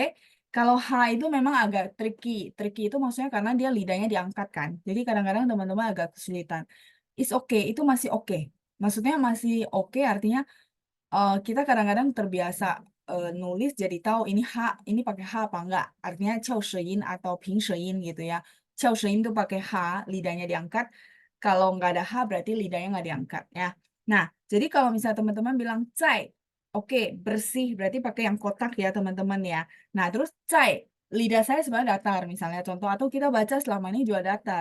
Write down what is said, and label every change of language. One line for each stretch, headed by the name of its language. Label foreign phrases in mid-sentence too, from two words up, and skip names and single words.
Indonesian: Kalau H itu memang agak tricky. Tricky itu maksudnya karena dia lidahnya diangkat kan. Jadi kadang-kadang teman-teman agak kesulitan.
English: It's okay,
Indonesian: itu masih oke. Maksudnya masih oke artinya kita kadang-kadang terbiasa nulis jadi tahu ini H, ini pakai H apa enggak. Artinya 翘舌音 atau 平舌音 gitu ya. 翘舌音 itu pakai H, lidahnya diangkat. Kalau nggak ada H berarti lidahnya nggak diangkat ya. Nah, jadi kalau misalnya teman-teman bilang cai, oke, bersih berarti pakai yang kotak ya teman-teman ya. Nah, terus cai, lidah saya sebenarnya datar misalnya contoh, atau kita baca selama ini juga datar.